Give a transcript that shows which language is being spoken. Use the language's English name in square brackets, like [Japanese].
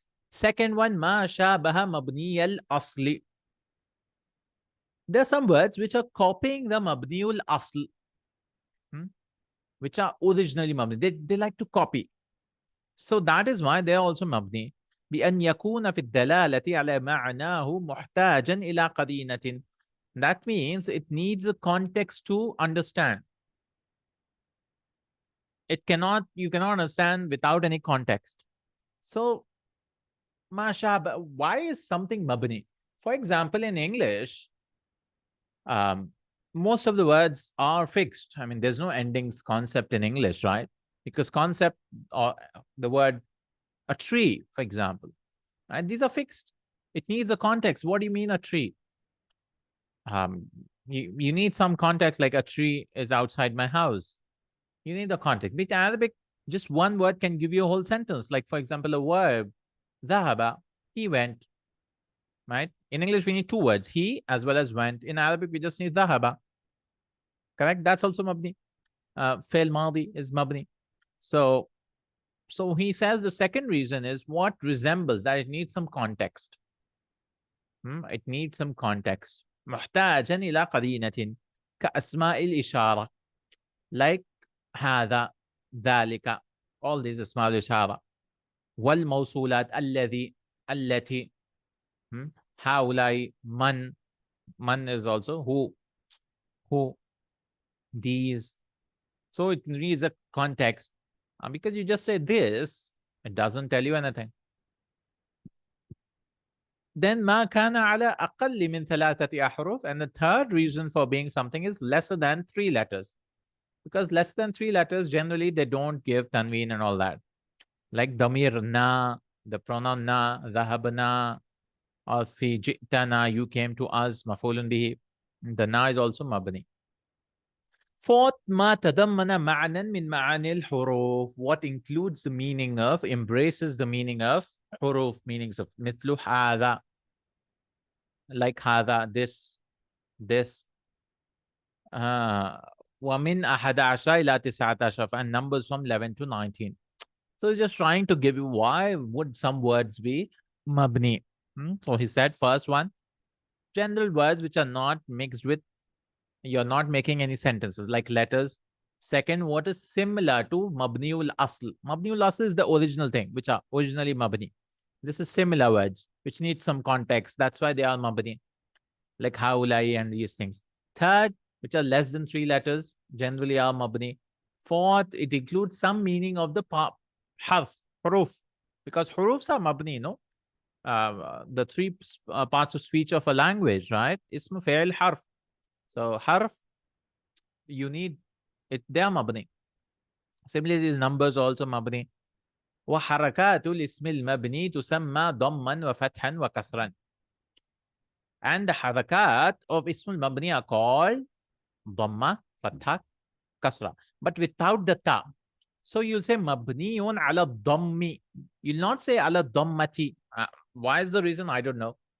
[English] Second one, [Arabic] ma shabaha mabni al asli. [English] There are some words which are copying the mabniul asl, which are originally mabni. They like to copy. So that is why they are also mabni. [Arabic] بأن يكون في الدلالة على معناه محتاجا إلى قرينة. [English] That means it needs a context to understand. You cannot understand without any context. So, masha, why is something mabni? For example, in English, um, most of the words are fixed. I mean, there's no endings concept in English, right? Because concept or the word a tree, for example, and these are fixed. It needs a context. What do you mean a tree? Um, you need some context, like a tree is outside my house. You need the context. With Arabic, just one word can give you a whole sentence. Like, for example, a verb, ذهب, he went, right? In English, we need two words, he as well as went. In Arabic, we just need ذهب. Correct? That's also mabni. Fail madi is mabni. So, so he says the second reason is what resembles that it needs some context. It needs some context. [Arabic] محتاجا إلى قرينة كأسماء الإشارة like هذا ذلك [English] all these [Arabic] اسماء الإشارة والموصولات الذي التي هؤلاء من [English] is also who these. So it needs a context. Because you just say this, it doesn't tell you anything. [Arabic] Then ما كان على أقل من ثلاثة أحرف. [English] And the third reason for being something is lesser than 3 letters. Because less than 3 letters, generally they don't give tanween and all that. Like damir na, the pronoun na, dhahabna, or fi ji'tana, you came to us, mafulun bihi. The na is also mabni. [Arabic] Fourth, ما تضمن معنى من معاني الحروف. [English] What includes the meaning of, embraces the meaning of حروف, meanings of [Arabic] مثل هذا, [English] like هذا, this. [Arabic] ومن 11 إلى 19 [English] and numbers from 11 to 19. So just trying to give you why would some words be mabni. So he said first one, general words which are not mixed with, you're not making any sentences like letters. Second, what is similar to mabniul asl. Mabniul asl is the original thing, which are originally mabni. This is similar words which need some context. That's why they are mabni, like haulai and these things. Third, which are less than 3 letters, generally are mabni. Fourth, it includes some meaning of the harf, huruf, because hurufs are mabni, no? The three parts of speech of a language, right? Ism, fi'l, harf. So harf, you need it, they are mabni. Similarly, these numbers also mabni. [Arabic] وحركات الاسم المبني تسمى ضما وفتحا وكسرا. [English] And the harakat of ism al-mabni are called dhamma, fatha, kasra, but without the ta. So you'll say mabniyun ala dhammi. You'll not say ala dhammati. Why is the reason? I don't know.